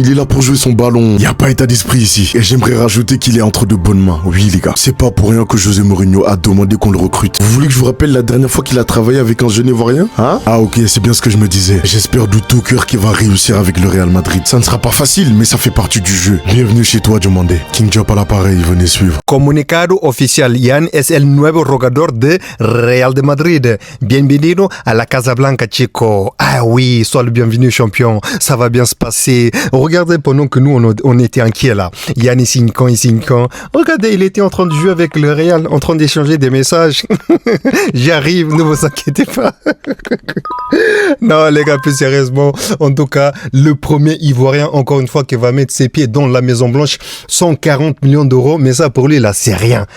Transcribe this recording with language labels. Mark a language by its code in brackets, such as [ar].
[fr] Il est là pour jouer son ballon. Il n'y a pas état d'esprit ici. Et j'aimerais rajouter qu'il est entre de bonnes mains. Oui, les gars. C'est pas pour rien que José Mourinho a demandé qu'on le recrute. Vous voulez que je vous rappelle la dernière fois qu'il a travaillé avec un jeune Ivoirien? Hein? Ah, ok, c'est bien ce que je me disais. J'espère de tout cœur qu'il va réussir avec le Real Madrid. Ça ne sera pas facile, mais ça fait partie du jeu. Bienvenue chez toi, Diomandé. King Job à l'appareil, venez suivre. [es] Comunicado oficial, Yann es el nuevo jugador de Real de Madrid. Bienvenido a la Casablanca, chico. [fr] Ah oui, sois le bienvenu, champion. Ça va bien se passer. Regardez, pendant que nous, on était inquiets là. Yann, il signe quand? Regardez, il était en train de jouer avec le Real, en train d'échanger des messages. J'arrive, ne vous inquiétez pas. Non, les gars, plus sérieusement, en tout cas, le premier Ivoirien, encore une fois, qui va mettre ses pieds dans la Maison Blanche, 140 millions d'euros, mais ça, pour lui, là, c'est rien.